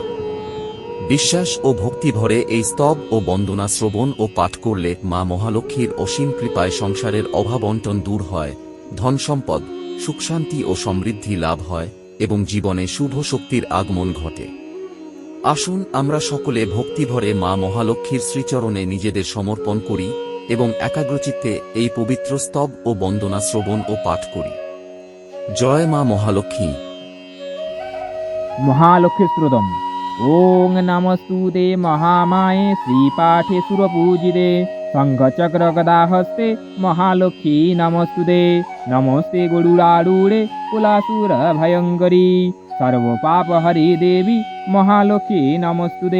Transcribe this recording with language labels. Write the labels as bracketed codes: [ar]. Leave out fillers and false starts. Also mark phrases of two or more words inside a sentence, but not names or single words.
[bn] বিশ্বাস ও ভক্তি ভরে এই স্তব ও বন্দনা শ্রবণ ও পাঠ করলে মা মহালক্ষ্মীর অসীম কৃপায় সংসারের অভাব অনটন দূর হয়, ধন সম্পদ, সুখশান্তি ও সমৃদ্ধি লাভ হয় এবং জীবনে শুভ শক্তির আগমন ঘটে। আসুন আমরা সকলে ভক্তিভরে মা মহালক্ষ্মীর শ্রীচরণে নিজেদের সমর্পণ করি এবং একাগ্রচিত্তে এই পবিত্র স্তব ও বন্দনা শ্রবণ ও পাঠ করি। জয় মা মহালক্ষ্মী। [sa] महालक्ष्मीस्तोत्रम्। ओं नमस्तुते महामाये श्रीपाठे सुरपूजिते शङ्खचक्रगदाहस्ते महालक्ष्मी नमस्तुते। नमस्ते गरुडारूढे कुलासुरभयङ्करी सर्वपापहरि देवी महालक्ष्मी नमस्तुते।